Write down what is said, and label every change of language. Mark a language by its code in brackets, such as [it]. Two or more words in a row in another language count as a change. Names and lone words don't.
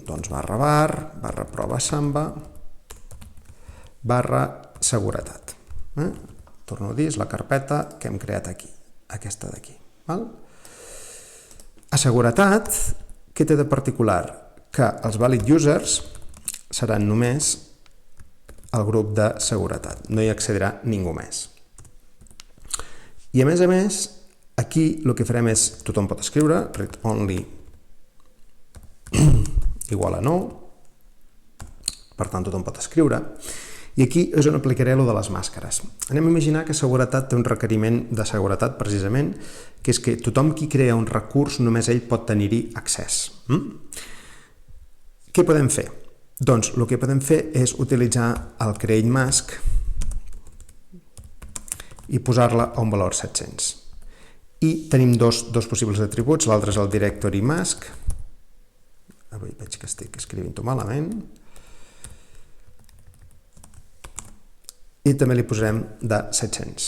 [ca] Doncs /var, /prova samba, /seguretat. Torno a dir, és la carpeta que hem creat aquí, aquesta d'aquí. A seguretat, què té de particular? Que els [en] valid users [ca] seran només el grup de seguretat, no hi accedirà ningú més. I a més, aquí el que farem és, tothom pot escriure, [en] read only [ca] igual a no, per tant tothom pot escriure, i aquí és on aplicaré el de les màscares. Anem a imaginar que seguretat té un requeriment de seguretat precisament, que és que tothom qui crea un recurs només ell pot tenir-hi accés. Què podem fer? Doncs el que podem fer és utilitzar el [en] create mask [ca] i posar-la a un valor 700. I tenim dos possibles atributs, l'altre és el [en] directory mask, [ca] avui veig que estic escrivint-ho malament, i també li posarem de 700.